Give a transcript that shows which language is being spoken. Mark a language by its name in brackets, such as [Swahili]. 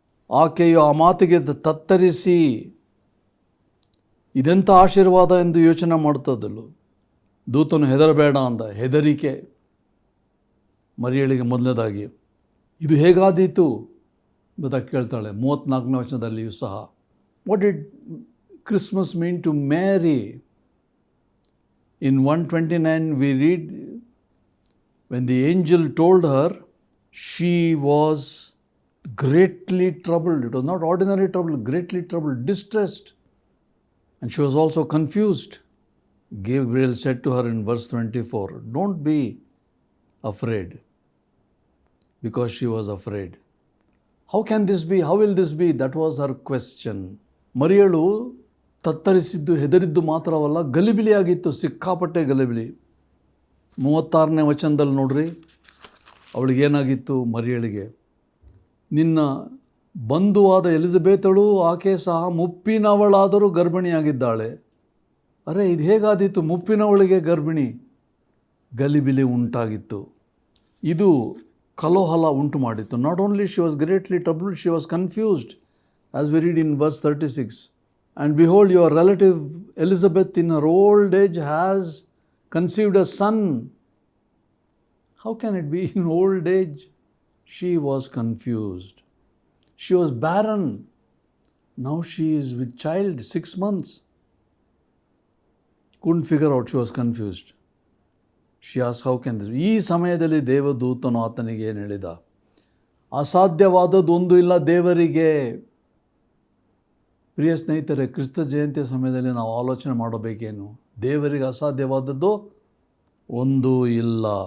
[Kannada] ಆಕೆಯು ಆ ಮಾತಿಗೆ ತತ್ತರಿಸಿ ಇದೆಂಥ ಆಶೀರ್ವಾದ ಎಂದು ಯೋಚನೆ ಮಾಡ್ತದಳು. ದೂತನು ಹೆದರಬೇಡ ಅಂದ. ಹೆದರಿಕೆ ಮರಿಯಳಿಗೆ ಮೊದಲನೇದಾಗಿ. ಇದು ಹೇಗಾದೀತು ಎಂಬುದಾಗಿ ಕೇಳ್ತಾಳೆ 34ನೇ ವಚನದಲ್ಲಿಯೂ ಸಹ. [English] What did Christmas mean to Mary? In 129 we read, when the angel told her, she was greatly troubled. It was not ordinary trouble, greatly troubled, distressed. And she was also confused. Gabriel said to her in verse 24, don't be afraid, because she was afraid. How can this be? How will this be? That was her question. [Kannada] ಮರಿಯಳು ತತ್ತರಿಸಿದ್ದು, ಹೆದರಿದ್ದು ಮಾತ್ರವಲ್ಲ, ಗಲಿಬಿಲಿಯಾಗಿತ್ತು, ಸಿಕ್ಕಾಪಟ್ಟೆ ಗಲಿಬಿಲಿ. 36ನೇ ವಚನದಲ್ಲಿ ನೋಡ್ರಿ, ಅವಳಿಗೇನಾಗಿತ್ತು ಮರಿಯಳಿಗೆ. ನಿನ್ನ ಬಂಧುವಾದ ಎಲಿಜಬೆತಳು ಆಕೆ ಸಹ ಮುಪ್ಪಿನವಳಾದರೂ ಗರ್ಭಿಣಿಯಾಗಿದ್ದಾಳೆ. ಅರೆ, ಇದು ಹೇಗಾದೀತು? ಮುಪ್ಪಿನವಳಿಗೆ ಗರ್ಭಿಣಿ. ಗಲಿಬಿಲಿ ಉಂಟಾಗಿತ್ತು. ಇದು ಕಲೋಹಲ ಉಂಟು ಮಾಡಿತ್ತು. [English] Not only she was greatly troubled, she was confused, as we read in verse 36. And behold, your relative Elizabeth in her old age has conceived a son. How can it be in old age? She was confused. She was barren. Now she is with child, 6 months. Couldn't figure out, she was confused. She asked, how can this be? [Kannada] ಈ ಸಮಯದಲ್ಲಿ ದೇವದೂತನು ಆತನಿಗೆ ಏನು ಹೇಳಿದ? ಅಸಾಧ್ಯವಾದದ್ದು ಒಂದು ಇಲ್ಲ ದೇವರಿಗೆ. ಪ್ರಿಯ ಸ್ನೇಹಿತರೆ, ಕ್ರಿಸ್ತ ಜಯಂತಿಯ ಸಮಯದಲ್ಲಿ ನಾವು ಆಲೋಚನೆ ಮಾಡಬೇಕೇನು? ದೇವರಿಗೆ ಅಸಾಧ್ಯವಾದದ್ದು ಒಂದೂ ಇಲ್ಲ.